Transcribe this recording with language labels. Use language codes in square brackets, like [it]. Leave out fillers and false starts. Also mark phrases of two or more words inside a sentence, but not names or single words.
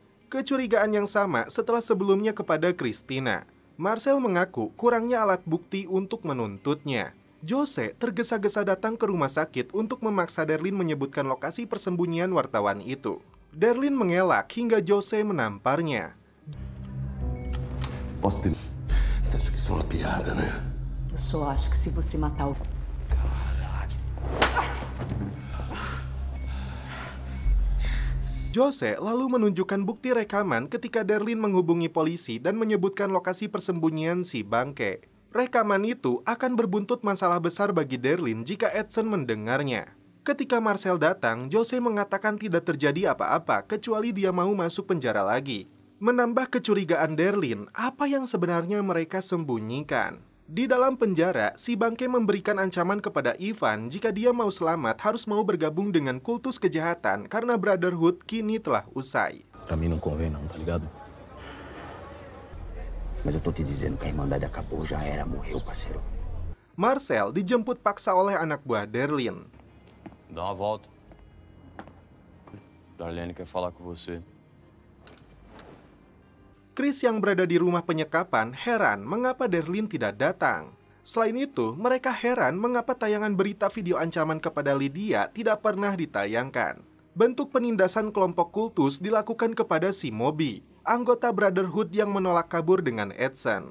[id] Kecurigaan yang sama setelah sebelumnya kepada Christina. Marcel mengaku kurangnya alat bukti untuk menuntutnya. Jose tergesa-gesa datang ke rumah sakit untuk memaksa Darlene menyebutkan lokasi persembunyian wartawan itu. Darlene mengelak hingga Jose menamparnya. [pt] Posso ter... Você acha que isso é uma piada, né? Eu só acho que se você matar o... [id] Jose lalu menunjukkan bukti rekaman ketika Darlene menghubungi polisi dan menyebutkan lokasi persembunyian si bangke. Rekaman itu akan berbuntut masalah besar bagi Darlene jika Edson mendengarnya. Ketika Marcel datang, Jose mengatakan tidak terjadi apa-apa kecuali dia mau masuk penjara lagi. Menambah kecurigaan Darlene, apa yang sebenarnya mereka sembunyikan. Di dalam penjara, si bangke memberikan ancaman kepada Ivan jika dia mau selamat harus mau bergabung dengan kultus kejahatan karena Brotherhood kini telah usai. [pt] Pra mim não convém não, tá ligado? Mas eu tô te dizendo que a Irmandade acabou, já era, morreu, parceiro. [id] Marcel dijemput paksa oleh anak buah Darlene. [pt] Dá uma volta. Darlene quer falar com você. [id] Chris yang berada di rumah penyekapan heran mengapa Darlene tidak datang. Selain itu, mereka heran mengapa tayangan berita video ancaman kepada Lydia tidak pernah ditayangkan. Bentuk penindasan kelompok kultus dilakukan kepada si Moby, anggota Brotherhood yang menolak kabur dengan Edson.